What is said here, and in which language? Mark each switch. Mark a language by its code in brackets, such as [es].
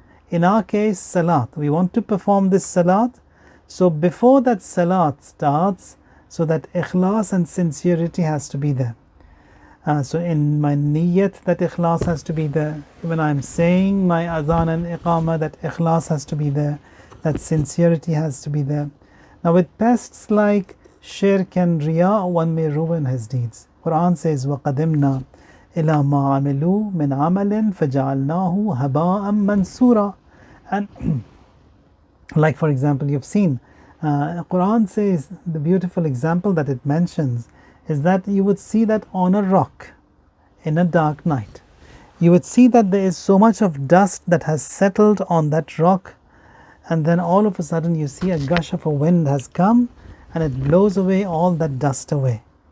[en] In our case, salat. We want to perform this salat. So before that salat starts, so that ikhlas and sincerity has to be there. So in my niyyat, that ikhlas has to be there. When I'm saying my adhan and iqamah, that ikhlas has to be there. That sincerity has to be there. Now with pests like shirk and riya, one may ruin his deeds. [ar] Quran says, وَقَدِمْنَا إِلَى مَا عَمِلُوا مِنْ عَمَلٍ فَجَعَلْنَاهُ هَبَاءً مَنْصُورًا. [en] And like for example, you've seen, Quran says, the beautiful example that it mentions is that you would see that on a rock in a dark night. You would see that there is so much of dust that has settled on that rock, and then all of a sudden you see a gush of a wind has come and it blows away all that dust away.